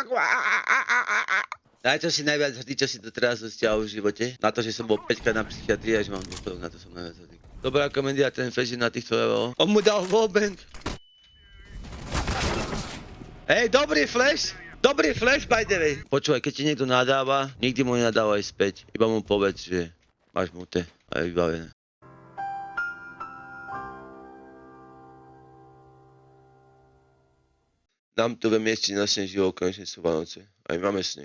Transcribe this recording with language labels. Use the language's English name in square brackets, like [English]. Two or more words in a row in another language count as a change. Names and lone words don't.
[Slovak] Na čo si najviac hrdý, čo si to teraz dosiahol v živote? Na to, že som bol 5 krát na psychiatrii a že mám dôchodok, na to som najviac hrdý. Dobrá komédia, ten flash na týchto level. On mu dal wallbang. Hej, dobrý flash! Dobrý flash, [English] by the way. [Slovak] Počúvaj, keď ti niekto nadáva, nikdy mu nenadávaj späť. Iba mu povedz, že máš mute a je vybavené. Nám tu ve mieste nasnežilo, konečne sú Vánoce. Aj máme sneh.